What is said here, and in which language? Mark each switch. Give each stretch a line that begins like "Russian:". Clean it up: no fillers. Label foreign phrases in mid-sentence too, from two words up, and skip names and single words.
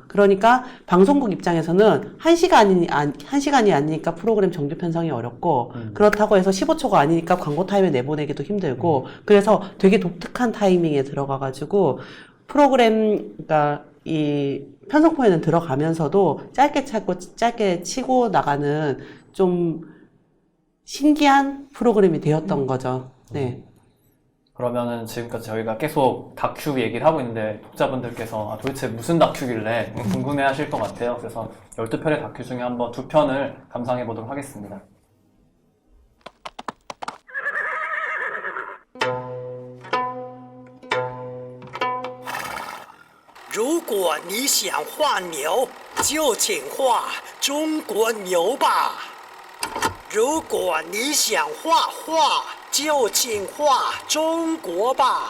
Korean: 그러니까 방송국 입장에서는 1시간이 아니니까 프로그램 정규 편성이 어렵고 그렇다고 해서 15초가 아니니까 광고 타임에 내보내기도 힘들고 그래서 되게 독특한 타이밍에 들어가가지고 그러니까 이 편성포에는 들어가면서도 짧게 치고 나가는 좀 신기한 프로그램이 되었던 거죠. 네. 그러면은 지금까지 저희가 계속 다큐 얘기를 하고 있는데 독자분들께서 도대체 무슨 다큐길래 궁금해 하실 것 같아요. 그래서 12편의 다큐 중에 한번 2편을 감상해 보도록 하겠습니다.
Chinese: 如果你想画牛，就请画中国牛吧。如果你想画画，就请画中国吧。